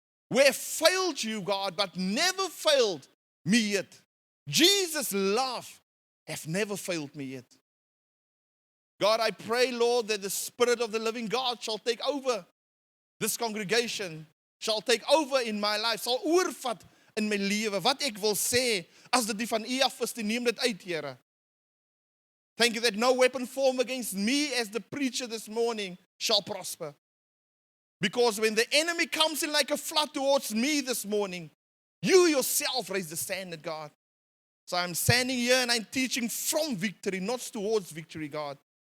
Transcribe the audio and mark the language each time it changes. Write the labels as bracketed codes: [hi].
[en] We have failed you, God, but never failed me yet. Jesus' love have never failed me yet. God, I pray, Lord, that the Spirit of the living God shall take over this congregation, shall take over in my life, [af] sal oorvat in my lewe. Wat ek wil sê, as dit die van u af is, neem dit uit, Here. [en] Thank you that no weapon formed against me as the preacher this morning shall prosper. Because when the enemy comes in like a flood towards me this morning, you yourself raise the standard, God. So I'm standing here and I'm teaching from victory, not towards victory, God.